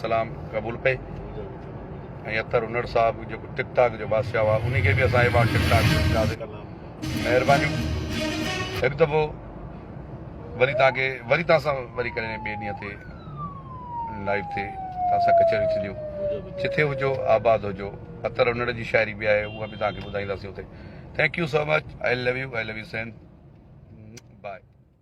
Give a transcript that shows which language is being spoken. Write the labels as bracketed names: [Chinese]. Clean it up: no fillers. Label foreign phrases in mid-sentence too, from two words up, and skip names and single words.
[Sindhi] सलाम क़बूल पए ऐं अतर उनड़ साहब जेको टिकटॉक जो बादशाह हुआ उन खे बि असां एवॉर्ड टिकटॉक महिरबानियूं हिकु दफ़ो वरी तव्हांखे वरी तव्हां सां वरी करे ॿिए ॾींहं ते लाइव ते तव्हां सां कचहरी थींदियूं जिथे हुजो आबाद हुजो अतर उनड़ जी शाइरी बि आहे उहा बि तव्हांखे ॿुधाईंदासीं हुते [English] thank you so much I love you sen bye